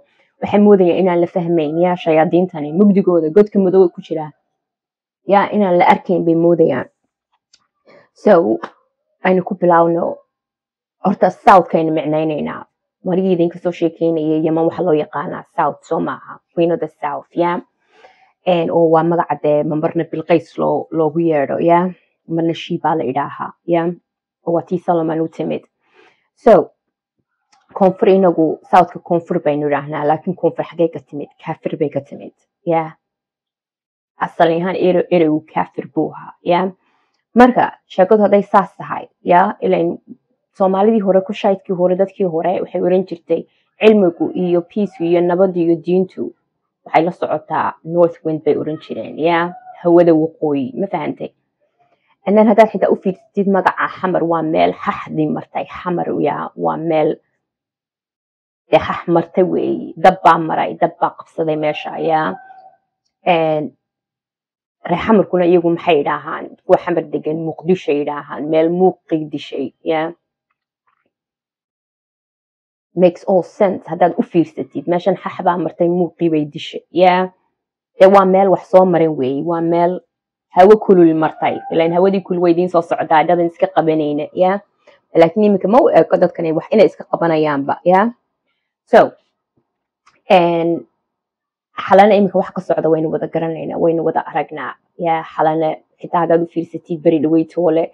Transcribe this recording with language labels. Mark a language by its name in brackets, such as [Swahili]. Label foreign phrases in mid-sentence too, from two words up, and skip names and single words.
[Somali] waxay moodayaan inaan la fahmayn shayaadiintani mugdigooda godka madow ku jiraa inaan la arkayn bay moodayaan so aynu ku bilaawno horta southkaynu micnaynaynaa marigii idinka soo sheekeynayay yaman waxa loo yaqaanaa south soo maaha [English] queen of the south [Somali] oo waa magaca dee marna bilqays loogu yeedho marna shiibaa la idhaahaa oo waa tii solomon u timid so koonfur inagu southka koonfur baynu idhaahnaa laakiin koonfur xaggee ka timid kaafir bay ka timid asal ahaan ereygu kaafir buu ahaa marka sheekadu hadday saas tahay ilan soomaalidii hore kushaydkii hore dadkii hore waxay oran jirtay cilmigu iyo peaceu iyo nabadu iyo diintu waxay la socotaa [English] north wind [Somali] bay oran jireen hawada waqooyi ma fahantay [English] and then [Somali] haddaad xitaa u fiirsatid magaca xamar waa meel xaxdi martay xamar waa meel dee xax martay weeye dab baa maray dab baa qabsaday meesha reer xamarkuna iyagu maxay idhaahaan kuwa xamar degan muqdisho idhaahaan meel muuqii dishay [English] makes all sense [Somali] haddaad u fiirsatid meeshan xax baa martay muuqii bay dishay dee waa meel wax soo maran weeye waa meel hawo kulul martay ilaan hawadii kulul way idiin soo socdaa dadan iska qabanayna laakiin iminka ma u eko dadkan wax inay iska qabanayaanba so xalana iminka wax ka socda waynu wada garanaynaa waynu wada aragnaa xalana xitaa haddaad u fiirsatid beri dhaweytoole